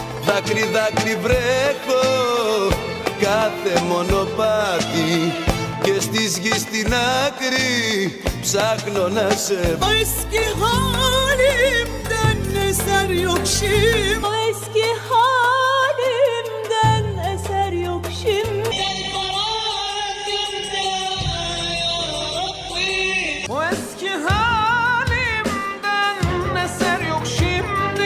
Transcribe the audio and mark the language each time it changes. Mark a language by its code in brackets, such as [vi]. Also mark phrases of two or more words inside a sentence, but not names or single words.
[el] Δάκρυ δάκρυ βρέχω κάθε μονοπάτι και στις γης στην άκρη ψάχνω να σε βρω. [tr] Eski halimden eser yok şimdi. Eski halimden eser yok şimdi. O eski halimden eser yok şimdi.